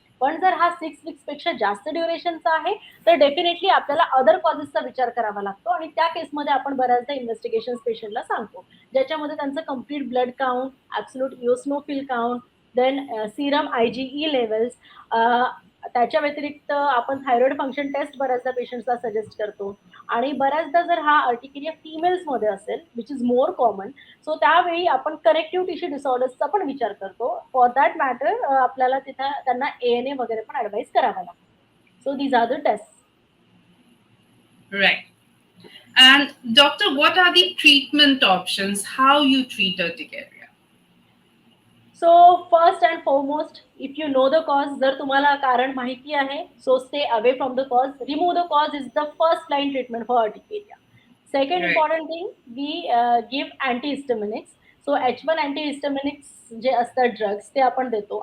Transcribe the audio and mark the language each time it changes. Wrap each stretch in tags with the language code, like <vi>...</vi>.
<mr>पण जर हा 6 वीक्सपेक्षा जास्त ड्युरेशनचा आहे तर डेफिनेटली आपल्याला अदर कॉजेसचा विचार करावा लागतो, आणि त्या केसमध्ये आपण बऱ्याचदा इन्व्हेस्टिगेशन पेशंटला सांगतो, ज्याच्यामध्ये त्यांचं complete blood count, absolute eosinophil count, then Serum IgE levels, त्याच्या व्यतिरिक्त आपण थायरॉइड फंक्शन टेस्ट बऱ्याचदा पेशंट्सला सजेस्ट करतो. आणि बऱ्याचदा जर हा अर्टिकेरिया फिमेल्समध्ये असेल</mr> <en>which is more common,</en> <mr>so त्यावेळी आपण कनेक्टिव्ह टिश्यू डिसऑर्डर्सचा पण विचार करतो.</mr> <en>for that matter</en> <mr>आपल्याला तिथं त्यांना ANA वगैरे पण ॲडवाईस करावा लागतो.</mr> <en>So these are the test. Right. And doctor, what are the treatment options? How you treat urticaria? So first and foremost, if you know the cause,</en> <mr>जर तुम्हाला कारण माहिती आहे,</mr> <en>So stay away from the cause. Remove the cause is the first line treatment for urticaria. Second Right. Important thing, we give antihistaminics.</en> <mr>So H1 अँटीहिस्टमिनिक्स जे असतात drugs ते आपण देतो.</mr>